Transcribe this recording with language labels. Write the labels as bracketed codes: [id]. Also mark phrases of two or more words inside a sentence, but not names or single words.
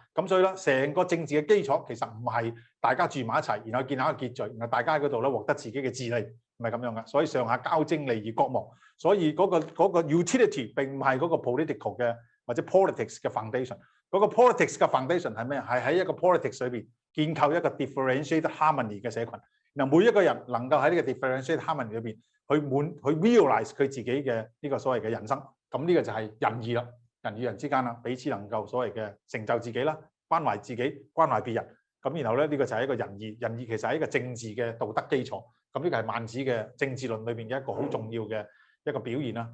[yue] 咁所以咧，成個政治嘅基礎其實唔係大家住埋一齊，然後建立一個秩序，然後大家喺嗰度咧獲得自己嘅治利，唔係咁樣嘅。所以上下交徵利而各亡。所以嗰個 utility 並唔係嗰個 political 嘅或者 politics 嘅 foundation。嗰個 politics 嘅 foundation 係咩？係喺一個 politics 裏邊建構一個 [en] differentiated harmony [yue] 嘅社群。嗱，每一個人能夠喺呢個 [en] differentiated harmony [yue] 裏邊去 realize 佢自己嘅呢個所謂嘅人生。咁呢個就係仁義啦，人與人之間啦，彼此能夠所謂嘅成就自己啦，關懷自己，關懷別人。咁然後咧，呢個就係一個仁義。仁義其實係一個政治嘅道德基礎。咁呢個係孟子嘅政治論裏邊嘅一個好重要嘅一個表現啦。